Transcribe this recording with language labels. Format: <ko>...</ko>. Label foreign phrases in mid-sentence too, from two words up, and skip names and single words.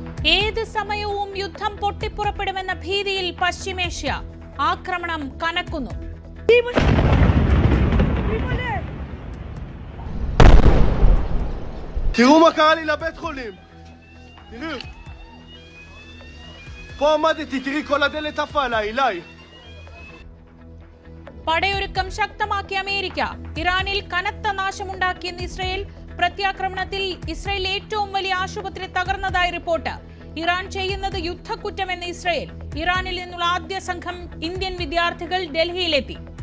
<ml>ഏത് സമയവും യുദ്ധം പൊട്ടിപ്പുറപ്പെടുമെന്ന ഭീതിയിൽ പശ്ചിമേഷ്യ. ആക്രമണം കനക്കുന്നു.</ml> <he>תראו מה קרה לי לבית חולים. תראו. פה עמדתי, תראי כל הדלת עפה עליי, אליי.</he> <ml>പടയൊരുക്കം ശക്തമാക്കി അമേരിക്ക. ഇറാനിൽ കനത്ത നാശമുണ്ടാക്കിയെന്ന് ഇസ്രയേൽ. പ്രത്യാക്രമണത്തിൽ ഇസ്രയേൽ ഏറ്റവും വലിയ ആശുപത്രി തകർന്നതായി റിപ്പോർട്ട്. ഇറാൻ ചെയ്യുന്നത് യുദ്ധക്കുറ്റമെന്ന് ഇസ്രയേൽ. ഇറാനിൽ നിന്നുള്ള ആദ്യ സംഘം ഇന്ത്യൻ വിദ്യാർത്ഥികൾ ഡൽഹിയിലെത്തി.</ml>